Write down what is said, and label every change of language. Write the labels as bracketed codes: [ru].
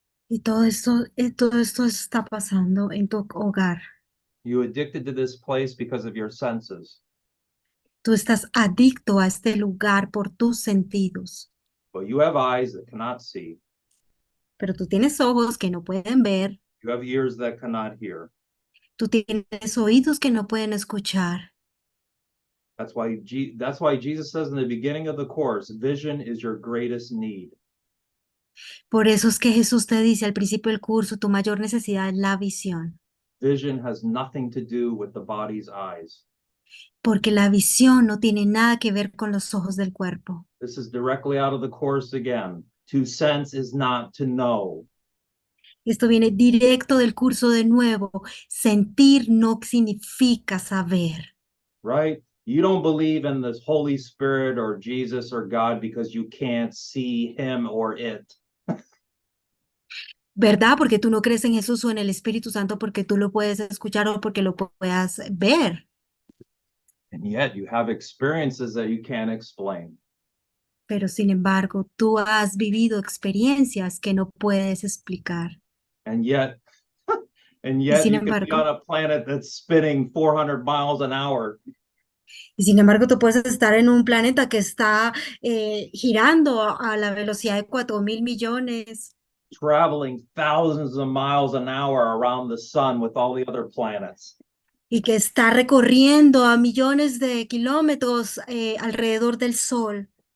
[es] Y todo esto está pasando en tu hogar. [en] You addicted to this place because of your senses, [es] Tú estás adicto a este lugar por tus sentidos, [en] but you have eyes that cannot see. [es] pero tú tienes ojos que no pueden ver, [en] You have ears that cannot hear. [es] tú tienes oídos que no pueden escuchar. [en] That's why Jesus says in the beginning of the course, vision is your greatest need. [es] Por eso es que Jesús te dice al principio del curso, tu mayor necesidad es la visión, [en] Vision has nothing to do with the body's eyes. [es] porque la visión no tiene nada que ver con los ojos del cuerpo. [en] This is directly out of the course again. To sense is not to know. [es] Esto viene directo del curso de nuevo. Sentir no significa saber. [en] Right? You don't believe in this Holy Spirit or Jesus or God because you can't see him or it. [es] ¿Verdad? Porque tú no crees en Jesús o en el Espíritu Santo porque tú lo puedes escuchar o porque lo puedas ver. [en] And yet you have experiences that you can't explain. [es] Pero sin embargo, tú has vivido experiencias que no puedes explicar. [en] And yet [es] sin [en] you can be [es] embargo- [en] on a planet that's spinning 400 miles an hour. [es] Y sin embargo, tú puedes estar en un planeta que está girando a la velocidad de 4.000 millones. [en] Traveling thousands of miles an hour around the sun with all the other planets. [es] Y que está recorriendo a millones de kilómetros alrededor del Sol.